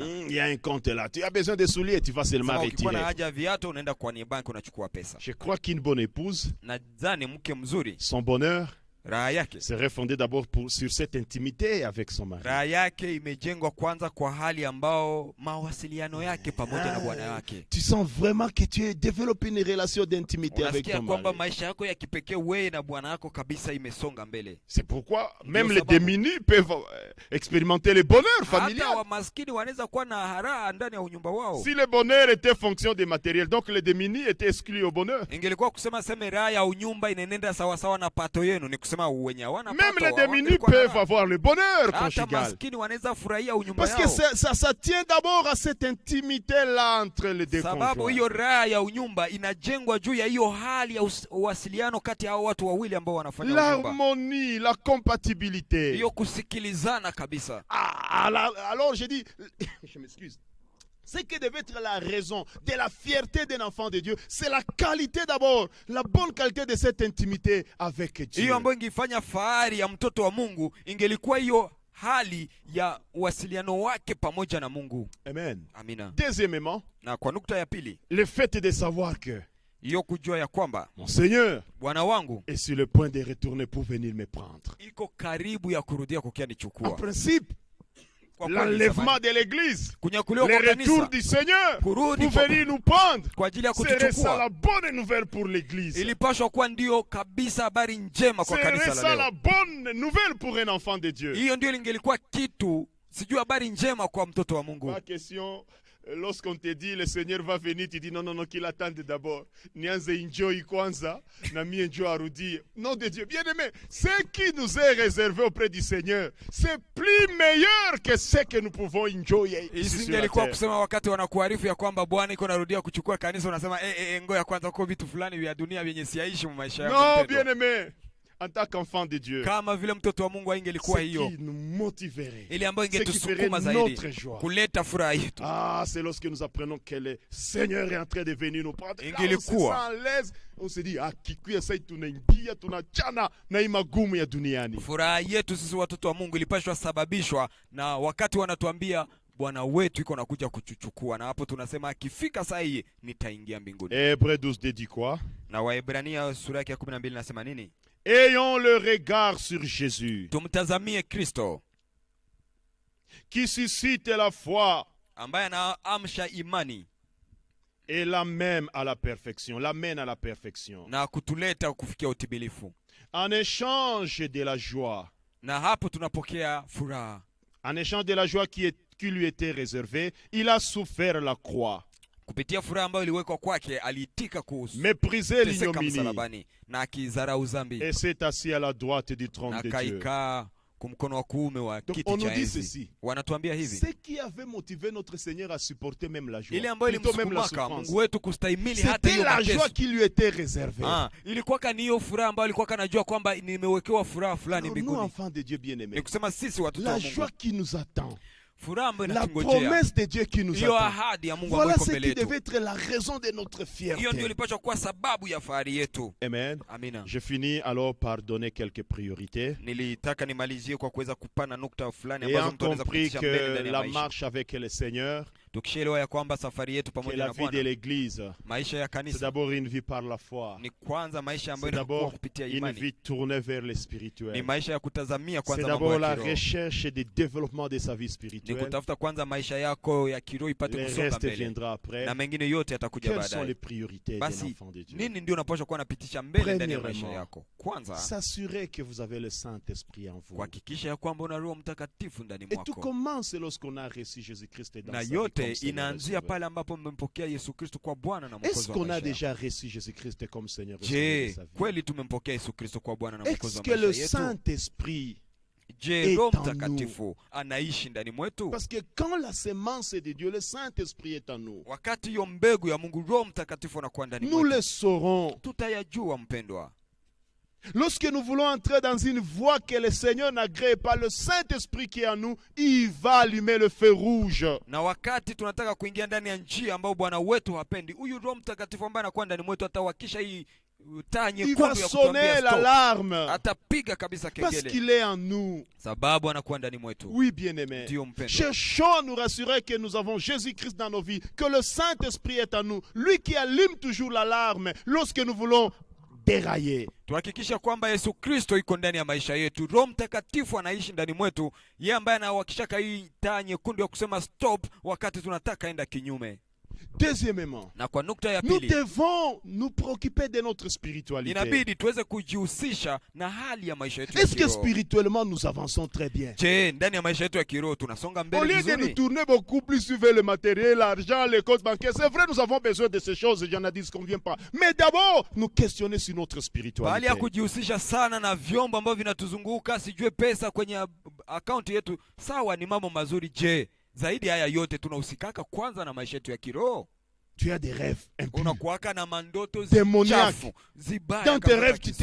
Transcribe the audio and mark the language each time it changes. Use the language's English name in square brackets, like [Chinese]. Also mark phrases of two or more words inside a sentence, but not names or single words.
[French] Il y a un compte là. Tu as besoin de souliers, tu vas seulement retirer. [Swahili] Ukikuwa na haja viatu unaenda kwa banki unachukua pesa. [French] Je crois qu'une bonne épouse, [Swahili] nadhani mke mzuri, [French] son bonheur [Swahili] raha yake [French] serait fondé d'abord sur cette intimité avec son mari. [Swahili] Raha yake imejengwa kwanza kwa hali ambao mawasiliano yake pamoja na bwana wake. [French] Tu sens vraiment que tu as développé une relation d'intimité avec ton mari. [Swahili] Kwamba maisha yako ya kipekee wewe na bwana wako kabisa imesonga mbele. [French] C'est pourquoi même les démunis peuvent expérimenter le bonheur familial. [Swahili] Hata wamaskini wanaweza kuwa na raha ndani ya unyumba wao. [French] Si le bonheur était fonction des matériels, donc les démunis étaient exclus au bonheur. [Swahili] Ingelikuwa kusema sema raha ya unyumba inaenenda sawa sawa na pato yenu, ni kusema [French] même les démunis peuvent avoir le bonheur conjugal. Parce que ça tient d'abord à cette intimité-là entre les deux conjoints. [Swahili] Sababu hiyo raha ya unyumba inajengwa juu ya hiyo hali ya uwasiliano kati ya watu wawili ambao wanafanya unyumba. [French] L'harmonie, la compatibilité. [Swahili] Hiyo kusikilizana kabisa. [French] Alors je dis, je m'excuse. Ce qui devait être la raison de la fierté d'un enfant de Dieu, c'est la qualité d'abord, la bonne qualité de cette intimité avec Dieu. [Swahili] Hiyo ambayo ingefanya fahari ya mtoto wa Mungu ingelikuwa hiyo hali ya uwasiliano wake pamoja na Mungu. [French] Amen. [Swahili] Amina. [French] Deuxièmement, [Swahili] na kwa nukta ya pili, [French] le fait de savoir que [Swahili] hiyo kujua ya kwamba [French] mon Seigneur [Swahili] Bwana wangu [French] est sur le point de retourner pour venir me prendre. [Swahili] iko karibu ya kurudia kukia [French] En [Swahili] nichukua. [French] principe, [Swahili] Kwa kweli [French] l'enlèvement [Swahili] samani, [French] de l'église, [Swahili] kunyakuliwa [French] le [Swahili] kwa [French] retour [Swahili] kanisa [French] du Seigneur pour [Swahili] kurudi kwa, [French] venir nous prendre, [Swahili] kwa ajili ya [French] serait ça [Swahili] kutuchukua [French] la bonne nouvelle pour l'église. [Swahili] ilipashwa kuwa ndio kabisa habari njema kwa [French] Serait [Swahili] kanisa [French] ça la la [Swahili] leo. [French] bonne nouvelle pour un enfant de Dieu. [Swahili] Hiyo ndio lingelikuwa kitu, sijui habari njema kwa mtoto wa Mungu. [French] Pas question, lorsqu'on te dit le Seigneur va venir, tu dis non, non, non, qu'il attende d'abord. [Swahili] Nianze enjoy kwanza, na mi enjoy arudi. [French] Nom de Dieu. Bien aimé, ce qui nous est réservé auprès du Seigneur, c'est plus meilleur que ce que nous pouvons enjoy ici sur la [Swahili] Isingelikuwa [French] terre. [Swahili] kusema wakati wanakuarifu ya kwamba Bwana iko narudia kuchukua kanisa, unasema ngoja kwanza, kwa vitu fulani vya dunia vyenye siaishi mu maisha yangu. [French] Non, [Swahili] mpendwa. [French] bien aimé, en tant qu'enfant de Dieu, [Swahili] Kama vile mtoto wa Mungu haingelikuwa [French] ce [Swahili] hiyo, [French] qui nous motiverait, [Swahili] ile ambayo [French] ce qui [Swahili] ingetusukuma [French] ferait [Swahili] zaidi [French] notre joie. [Swahili] kuleta furaha yetu, [French] Ah, c'est lorsque nous apprenons que le Seigneur est en train de venir nous prendre. Là, on se sent [Swahili] Ingelikuwa. [French] à l'aise. On se dit, [Swahili] ah, kikuya sai tunaingia, tunachana na hii magumu ya duniani. furaha yetu sisi watoto wa Mungu ilipashwa sababishwa na wakati wanatuambia Bwana wetu iko nakuja kuchuchukua, na hapo tunasema akifika saa hii nitaingia mbinguni. [French] Hébreux 12 dit quoi? [Swahili] Na Waebrania sura yake ya 12 nasema nini? [French] Ayons le regard sur Jésus, [Swahili] Tumtazamie Kristo [French] qui suscite la foi [Swahili] ambaye anaamsha imani [French] et l'amène à la perfection, l'amène à la perfection. [Swahili] na kutuleta kufikia utimilifu, [French] En échange de la joie, [Swahili] na hapo tunapokea furaha. [French] en échange de la joie qui lui était réservée, il a souffert la croix, [Swahili] Kupitia furaha ambayo iliwekwa kwake, aliitika [French] méprisé [Swahili] kuteseka [French] l'ignominie, [Swahili] msalabani na akizarau dhambi, [French] et s'est assis à la droite du trône [Swahili] na [French] de Dieu. [Swahili] kaikaa kumkono wa kuume wa [French] Donc, [Swahili] kiti [French] on nous [Swahili] cha [French] dit [Swahili] enzi. [French] ceci. [Swahili] Wanatuambia hivi, [French] Ce qui avait motivé notre Seigneur à supporter même la joie, [Swahili] ile ambayo [French] plutôt même la [Swahili] ilimsukumaka [French] souffrance, [Swahili] Mungu wetu kustahimili hata [French] c'était [Swahili] hiyo [French] la [Swahili] mateso. [French] joie qui lui était réservée. [Swahili] Ilikuwa kani hiyo furaha ambayo alikuwa kanajua kwamba nimewekewa furaha fulani [French] Alors, nous, [Swahili] mbinguni. [French] enfants de Dieu bien-aimés, [Swahili] Ni kusema sisi watoto [French] la [Swahili] wa Mungu, [French] joie qui nous attend, [Swahili] furaha ambayo [French] la [Swahili] inatungojea, [French] promesse de Dieu qui nous [Swahili] hiyo [French] attend, [Swahili] ahadi ya Mungu [French] voilà [Swahili] ambayo iko [French] ce [Swahili] mbele [French] qui devait [Swahili] yetu, [French] être la raison de notre [Swahili] hiyo ndio [French] fierté. [Swahili] ilipaswa kuwa sababu ya fahari yetu. [French] Amen. [Swahili] Amina. [French] Je finis alors par donner quelques priorités. [Swahili] Nilitaka nimalizie kwa kuweza kupana nukta fulani [French] Ayant [Swahili] ambazo mtu anaweza [French] compris [Swahili] kupitisha mbele [French] que [Swahili] ndani ya [French] la [Swahili] maisha. [French] marche avec le Seigneur, [Swahili] Tukishaelewa ya kwamba safari yetu [French] que [Swahili] pamoja [French] la [Swahili] na [French] vie de [Swahili] Bwana, [French] l'Église, [Swahili] maisha ya [French] c'est [Swahili] kanisa [French] d'abord une vie par la foi. [Swahili] ni kwanza maisha ambayo [French] C'est [Swahili] inakuwa [French] d'abord [Swahili] kupitia [French] une [Swahili] imani, [French] vie tournée vers le [Swahili] ni [French] spirituel. [Swahili] maisha ya kutazamia [French] C'est [Swahili] kwanza mambo [French] d'abord [Swahili] ya [French] la [Swahili] kiroho, [French] recherche et le développement de sa vie [Swahili] ni [French] spirituelle. [Swahili] kutafuta kwanza maisha yako ya kiroho ipate [French] Le [Swahili] kusonga [French] reste [Swahili] mbele, [French] viendra après. [Swahili] na mengine yote yatakuja [French] Quelles sont les [Swahili] baadaye. [French] priorités d'un [Swahili] Basi [French] enfant de Dieu? [Swahili] nini ndio unapaswa kuwa napitisha mbele ndani ya maisha [French] Premièrement, [Swahili] yako? Kwanza [French] s'assurer que vous avez le Saint-Esprit en vous. [Swahili] kuhakikisha ya kwamba una Roho Mtakatifu ndani [French] Et tout [Swahili] mwako, [French] commence lorsqu'on a reçu Jésus-Christ dans [Swahili] na [French] sa vie [Swahili] yote [French] comme Seigneur et [Swahili] inaanzia [French] Sauveur. [Swahili] pale ambapo mmempokea Yesu Kristo kwa Bwana na [French] Est-ce [Swahili] Mwokozi wa [French] qu'on a [Swahili] maisha [French] déjà [Swahili] yako. [French] reçu Jésus-Christ comme Seigneur et Sauveur de [Swahili] Je, [French] sa vie? [Swahili] kweli tumempokea Yesu Kristo kwa Bwana na Mwokozi [French] Est-ce [Swahili] wa [French] que le [Swahili] maisha yetu? [French] Saint-Esprit... [Swahili] Je, [French] est [Swahili] Roho [French] en [Swahili] Mtakatifu anaishi ndani mwetu? [French] Parce que quand la semence est de Dieu, le Saint-Esprit est en nous. [Swahili] Wakati hiyo mbegu ya Mungu, Roho Mtakatifu anakuwa ndani [French] Nous le [Swahili] mwetu, [French] saurons. [Swahili] tutayajua mpendwa. [French] Lorsque nous voulons entrer dans une voie que le Seigneur n'agrée pas, le Saint-Esprit qui est en nous, il va allumer le feu rouge. [Swahili] Na wakati tunataka kuingia ndani ya njia ambayo Bwana wetu hapendi, huyu Roho Mtakatifu ambaye anakuwa ndani mwetu atawakisha hii taa [French] Il [Swahili] nyekundu [French] va [Swahili] ya [French] sonner [Swahili] kutuambia stop. [French] l'alarme. [Swahili] Atapiga kabisa [French] Parce [Swahili] kengele, [French] qu'il est en nous. [Swahili] sababu anakuwa ndani mwetu. [French] Oui, bien-aimé. [Swahili] Ndio mpendwa, [French] Cherchons à nous rassurer que nous avons Jésus-Christ dans nos vies, que le Saint-Esprit est en nous. Lui qui allume toujours l'alarme lorsque nous voulons dérailler. [Swahili] tuhakikisha kwamba Yesu Kristo iko ndani ya maisha yetu. Roho Mtakatifu anaishi ndani mwetu, yeye ambaye anawakishaka hii taa nyekundu ya kusema stop wakati tunataka enda kinyume. [French] Deuxièmement, [Swahili] Na kwa nukta ya [French] nous [Swahili] pili, [French] devons nous préoccuper de notre spiritualité. [Swahili] inabidi tuweze kujihusisha na hali ya maisha yetu ya [French] Est-ce que [Swahili] kiroho. [French] spirituellement nous avançons très bien? [Swahili] Je, ndani ya maisha yetu ya kiroho tunasonga [French] Au [Swahili] mbele [French] lieu de nous [Swahili] vizuri? [French] tourner beaucoup plus vers le matériel, l'argent, les comptes bancaires, c'est vrai, nous avons besoin de ces choses, j'en ai dit ce qu'on vient pas. Mais d'abord, nous questionner sur notre [Swahili] Bali [French] spiritualité. [Swahili] ya kujihusisha sana na vyombo ambavyo vinatuzunguka, sijue pesa kwenye akaunti yetu, sawa, ni mambo mazuri. Je, zaidi haya yote tunahusikaka kwanza na maisha yetu ya kiroho? [French] Tu as des rêves impurs. [Swahili] Unakuwaka na mandoto [French] Démoniaque. [Swahili] chafu zibaya [French] Dans tes [Swahili] kama [French] rêves, [Swahili] za [French] tu